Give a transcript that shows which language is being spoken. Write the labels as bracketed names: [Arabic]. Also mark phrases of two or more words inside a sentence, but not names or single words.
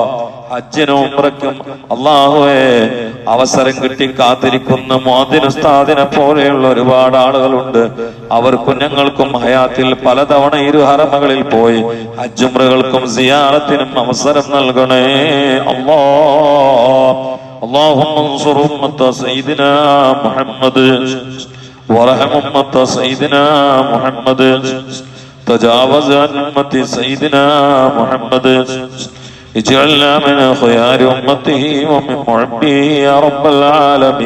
[Malayalam] ഹജ്ജിനും ഉംറയ്ക്കും അല്ലാഹുവേ അവസരം കിട്ടി കാത്തിരിക്കുന്ന മുഅദ്ദിൻ ഉസ്താദിനെ പോലെയുള്ള ഒരുപാട് ആളുകളുണ്ട്. അവർക്കും ഞങ്ങൾക്കും ഹയാത്തിൽ പലതവണ ഇരു ഹറമകളിൽ പോയി ഹജ്ജുംറകൾക്കും സിയാറത്തിനും അവസരം നൽകണേ അല്ലാഹ്. [Arabic] اللهم انصر أمة سيدنا محمد وارحم أمة سيدنا محمد تجاوز عن أمة سيدنا محمد اجعلنا من خيار أمته ومن محبه يا رب العالمين.